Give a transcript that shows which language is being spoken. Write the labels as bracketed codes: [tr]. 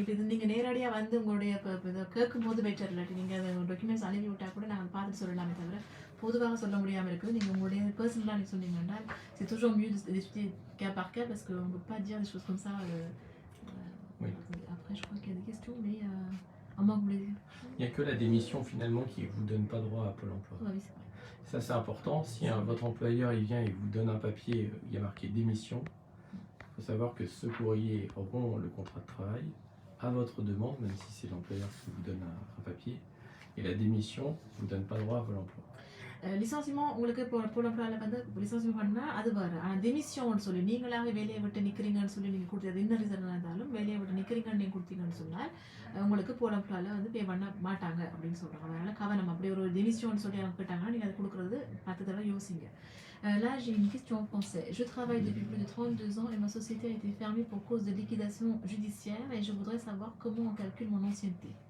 [ta] இப்போ இது நீங்கள் நேரடியாக வந்து உங்களுடைய இதை கேட்கும் போது பெட்டர், இல்லாட்டி நீங்கள் அதை டாக்குமெண்ட்ஸ் அனுப்பி விட்டால் கூட நாங்கள் பார்த்துட்டு சொல்லலாமே தவிர பொதுவாக சொல்ல முடியாமல் இருக்குது. நீங்கள் உங்களுடைய பர்சனலாக நீங்கள் சொன்னீங்கன்னா [fr] c'est toujours mieux de discuter cas par cas parce qu'on ne peut pas dire des choses comme ça. Oui. Après je crois qu'il y a des questions, mais [ta] அம்மாவுக்கு முடியுது. [fr] Il n'y a que la démission finalement qui ne vous donne pas droit à Pôle emploi. Oui, c'est vrai. Ça c'est important, si votre employeur il vient et vous donne un papier, il y a marqué démission, il faut savoir que ce courrier rompt le contrat de travail à votre demande, même si c'est l'employeur qui vous donne un papier, et la démission ne vous donne pas droit à Pôle emploi. [ta] லிசன்சிமெண்ட் உங்களுக்கு போல் எம்ப்ளாயில் வந்து லிசன்சிமெண்ட் பண்ணால் அது வேறு. ஆனால் டெமிஷன் சொல்லி நீங்களாக வேலையை விட்டு நிற்கிறீங்கன்னு சொல்லி நீங்கள் கொடுத்தது என்ன ரீசனாக இருந்தாலும் வேலையை விட்டு நிற்கிறீங்கன்னு நீங்கள் கொடுத்தீங்கன்னு சொன்னால் உங்களுக்கு போல் எம்ப்ளாயில் வந்து பே பண்ண மாட்டாங்க அப்படின்னு சொல்கிறாங்க. அதனால் கவனம், அப்படி ஒரு டெமிஷன் சொல்லி அவங்க கேட்டாங்கன்னா நீங்கள் அதை கொடுக்குறது 10 தடவை யோசிங்க. [fr] Là, j'ai une question en français. Je travaille depuis plus de 32 ans et ma société a été fermée pour cause de liquidation judiciaire et je voudrais savoir comment on calcule mon ancienneté.